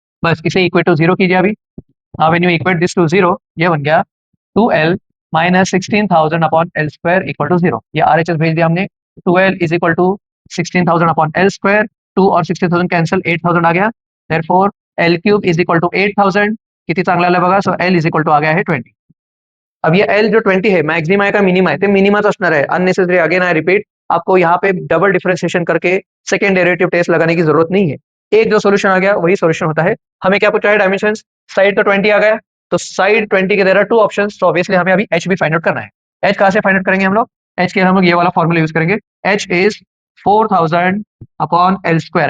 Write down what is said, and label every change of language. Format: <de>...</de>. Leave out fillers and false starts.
<hi>बस इसे equate to zero कीजिए अभी।</hi> <en>when you equate this to zero,</en> <hi>ये बन गया 2L minus 16,000 upon L square equal to zero. ये RHS भेज दिया हमने। 2L is equal to 16,000 upon L square, 2 और 16,000 कैंसिल, 8,000 आ गया।</hi> <en>Therefore L cube is equal to 8,000।</en> <mr>किती चांगला आला बघा।</mr> <en>so L is equal to</en> <mr>आ गया है 20। अब ये एल जो 20 है मॅक्झिमा आहे का मिनिमा आहे, ते मिनिमाच असणार आहे।</mr> <hi>अननेसेसरी</hi> <en>again I repeat,</en> <hi>आपको यहाँ पे डबल डिफरेंशिएशन करके सेकंड डेरिवेटिव टेस्ट लगाने की जरूरत नहीं है। एक जो सोल्यूशन आ गया वही सोल्यूशन होता है। हमें क्या पूछा है, डायमेंशन। साइड तो 20 आ गया, तो साइड 20 के देर आर 2 ऑप्शन, तो ऑब्वियसली हमें अभी एच भी फाइंड आउट करना है। एच कहाँ से फाइंड आउट करेंगे हम लोग? एच के हम लोग ये वाला फॉर्मूला यूज करेंगे। H is 4000 upon L square.</hi>